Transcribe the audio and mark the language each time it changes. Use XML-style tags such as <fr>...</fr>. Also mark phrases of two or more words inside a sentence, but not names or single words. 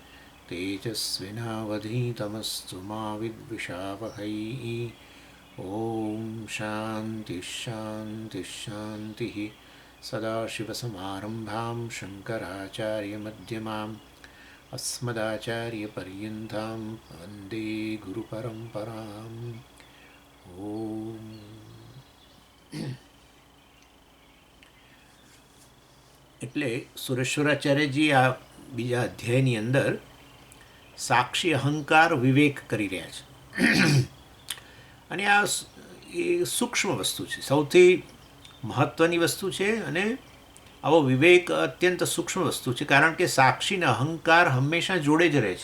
<sa>तेजस्विनावधीतमस्तु मा विद्विषावहै ॐ शान्तिः शान्तिः शान्तिः सदाशिवसमारम्भां शङ्कराचार्यमध्यमाम् अस्मदाचार्यपर्यन्तां वन्दे गुरुपरम्पराम् ઓમ.</sa> <gu>એટલે સુરેશ્વરાચાર્યજી આ બીજા અધ્યાયની અંદર સાક્ષી અહંકાર વિવેક કરી રહ્યા છે અને આ એ સૂક્ષ્મ વસ્તુ છે, સૌથી મહત્ત્વની વસ્તુ છે અને આવો વિવેક અત્યંત સૂક્ષ્મ વસ્તુ છે, કારણ કે સાક્ષીને અહંકાર હંમેશા જોડે જ રહે છે.</gu>